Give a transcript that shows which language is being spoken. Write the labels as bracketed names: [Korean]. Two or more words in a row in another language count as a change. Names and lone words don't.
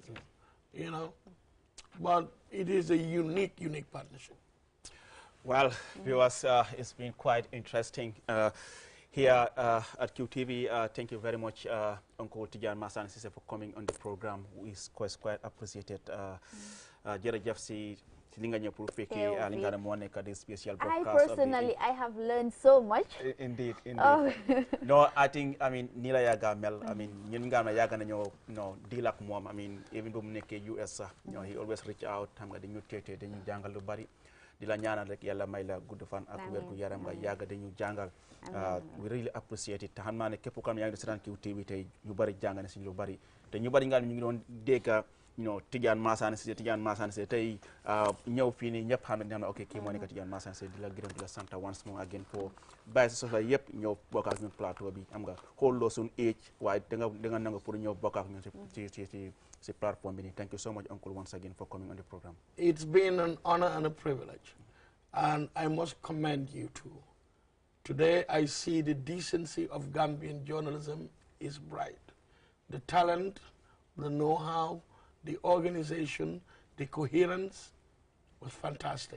[English] You know. But it is a unique partnership. Well, viewers, it's been quite interesting here at QTV. Thank you very much, Uncle Tijan Masan Sise, for coming on the program. We quite appreciated. [Wolof] Jërëjëf si li nga ñëw pour fekkee li nga moo nekk [English] this special broadcast. I have learned so much. Indeed. Oh. No, I mean, [Wolof] nii la yàgga mel. [English] I mean, [Wolof] ñun nga xam ne yàgg nañoo deal ak moom. [English] I mean, even [Wolof] bu mu nekkee US [English] he always reach out [Wolof] xam nga dañu teete dañu jàngal lu bari di la ñaanal rek yàlla may la gudd fan ak wér gu yaram nga yàgg dañu jàngal. [English] We really appreciate it [Wolof] te xam naa ne képp kam yaa ngi di seetaan QTV tey ñu bari jàng na si lu bari te ñu bari nga xam ne ñu ngi doon dégg Tidiane Massane Cissé tey ñëw fii nii ñëpp xam ne ok kii moo nekk Tidiane Massane Cissé di la gërëm di la sant [English] once more again [Wolof] pour bàyyi sa soxla yëpp ñëw bokk ak ñun plateau bi am nga xooloo suñu age waaye da nga nangu pour ñëw bokk ak ñun si platform bi nii. [English] Thank you so much, Uncle, once again for coming on the program. It's been an honor and a privilege, and I must commend you too. Today I see the decency of Gambian journalism is bright. The talent, the know-how, the organization, the coherence was fantastic.